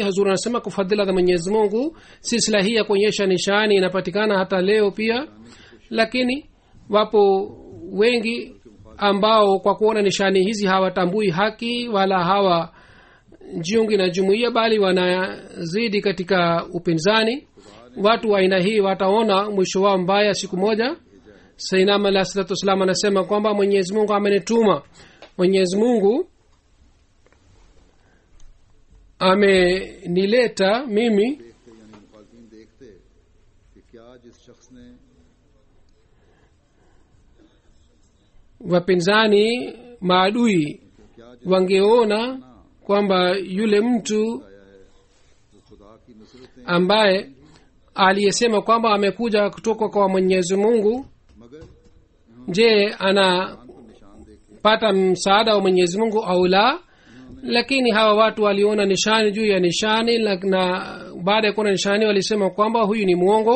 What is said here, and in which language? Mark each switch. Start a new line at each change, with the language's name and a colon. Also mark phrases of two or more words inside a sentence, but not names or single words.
Swahili: hazur anasema kwa fadhila za mwenyezi mungu silsila hii ya kuonyesha nishani inapatikana hata leo pia, lakini wapo wengi ambao kwa kuona nishani hizi hawatambui haki wala hawajiungi na jumuiya, bali wanazidi katika upinzani. watu wa aina hii wataona mwisho wao mbaya siku moja. sayyidina
Arabic: عليه الصلاة والسلام
Swahili: anasema kwamba mwenyezi mungu amenituma, mwenyezi mungu amenileta mimi
Urdu: دیکھتے یعنی مخالفین دیکھتے کہ کیا جس شخص نے
Swahili: wapinzani maadui wangeona kwamba yule mtu
Urdu: وہ خدا کی نصرتیں
Swahili: ambaye aliyesema kwamba amekuja kutoka kwa mwenyezi mungu,
Urdu: मगर
Swahili: je anapata msaada wa mwenyezi mungu au la? lakini hawa watu waliona nishani juu ya nishani, na baada ya kuona nishani walisema kwamba huyu ni mwongo.